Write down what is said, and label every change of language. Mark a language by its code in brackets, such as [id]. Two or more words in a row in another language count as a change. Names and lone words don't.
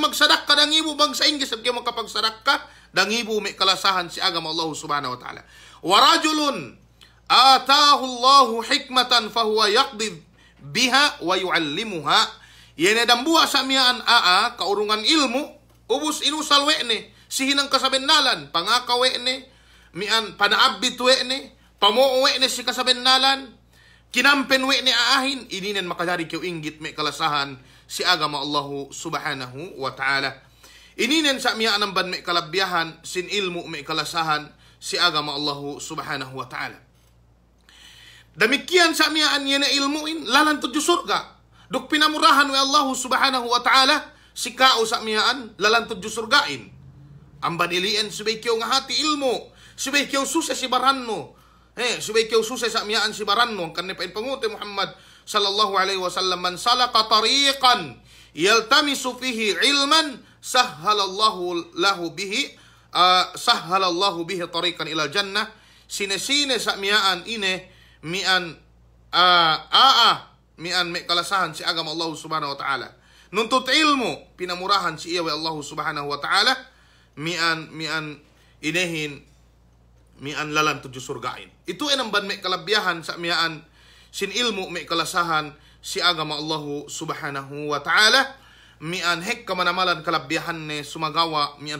[yka] magsadak ka dangibo bang sa inggit sab keo makapagsadak ka dangibo may kalasahan si agama [ar] الله سبحانه وتعالى و رجل آتاه الله حكمة فهو يقضي بها ويعلمها yene dambua sa mian kaurungan ilmu [yka] ubus inusal wene sihinang kasabennalan pangaka wene mian panaabit wene pamoo wene si kasabennalan kinampen wene aahin ininen makajari keu inggit me kalasahan si agama [ar] الله سبحانه وتعالى [yka] ininen sa mian amban me kalabyahan sin ilmu me kalasahan si agama [ar] الله سبحانه وتعالى. [yka] Demikian sa mian yene ilmuin lalan tujuh surga. Duk pinamurahan [ar] والله سبحانه وتعالى [yka] si kao sa mian lalan tujuh surgain. Amban ilien subay kyo nga hati ilmu. Subay kyo susay si baranno. Subay kyo susay sa mian si baranno. [ar] Kanne pain pangute Muhammad صلى الله عليه وسلم من سلك طريقا يلتمس فيه علما سهل الله له به طريقا إلى الجنة. [yka] Sine-sine sa mian ine mian me kalasahan si agama [ar] الله سبحانه وتعالى [yka] nuntut ilmu pinamurahan si iya [ar] والله سبحانه وتعالى [yka] mian inehin mian lalan tujuh surgain itu enamban me kalabyahan sa mian sin ilmu me kalasahan si agama [ar] الله سبحانه وتعالى [yka] mian hek kamanamalan kalabyahan ne sumagawa mian